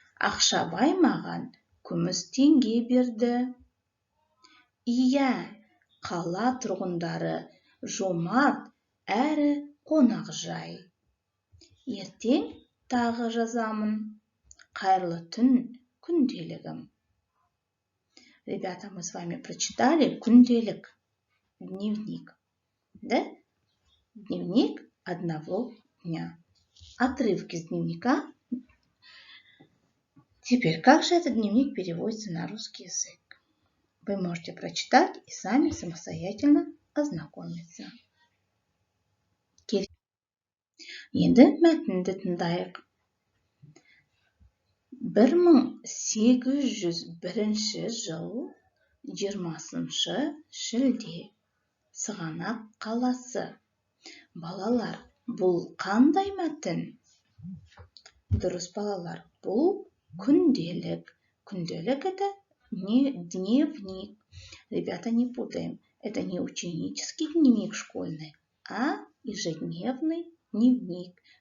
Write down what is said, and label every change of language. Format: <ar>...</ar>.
<kk>Ақшабай маған күміс теңге берді. Иә, қала тұрғындары жомарт әрі қонақжай. Ертең тағы жазамын. Қайырлы түн, күнделігім.</kk> <ru>Ребята, мы с вами прочитали күнделік, дневник. Да? Дневник одного дня. Отрывки из дневника. Теперь, как же этот дневник переводится на русский язык? Вы можете прочитать и сами самостоятельно ознакомиться.</ru> <kk>Енді мәтінді тыңдайық. 1801 жыл 20 шілде. Сығанақ қаласы. Балалар, бұл қандай мәтін? Дұрыс, балалар, бұл күнделік.</kk> <ru>Күнделік это не дневник. Ребята, не путаем. Это не ученический дневник школьный, а ежедневный дневник.</ru>